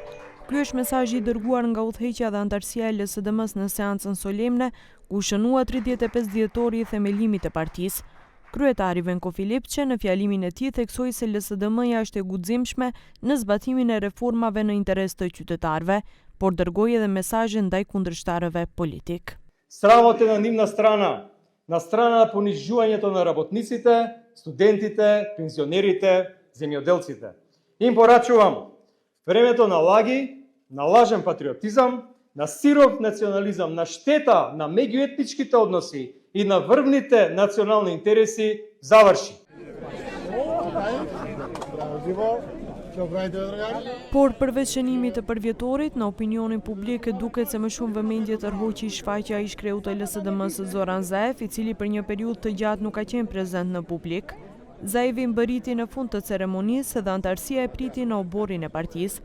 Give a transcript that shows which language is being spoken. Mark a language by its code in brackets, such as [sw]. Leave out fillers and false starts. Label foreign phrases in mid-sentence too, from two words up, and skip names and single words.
[sq] Ky është mesazhi i dërguar nga udhëheqja dhe anëtarësia e LSDM-s në seancën solemne, ku shënua 35 dhjetori i themelimit të partisë. Kryetari Venko Filipçe në fjalimin e tij theksoi se LSDM-ja është e guximshme në zbatimin e reformave në interes të qytetarëve, por dërgoi edhe mesazhe ndaj kundërshtarëve politik. [mk] Срамот е на нивна страна. На страна на понижувањето на работниците, студентите, пензионерите, земјоделците. Им порачувам времето на лаги, на лажен патриотизам, на сиров национализам, на штета на меѓуетничките односи и на врвните национални интереси заврши. [sq] Por përveç shënimit të përvjetorit, në opinionin publik duket se më shumë vëmendje tërhoqi shfaqja i shkreut të LSDM-s Zoran Zaev, i cili për një periudhë të gjatë nuk ka qenë prezent në publik. Zaevi mbërriti në fund të ceremonisë dhe anëtarësia e priti në oborrin e partisë.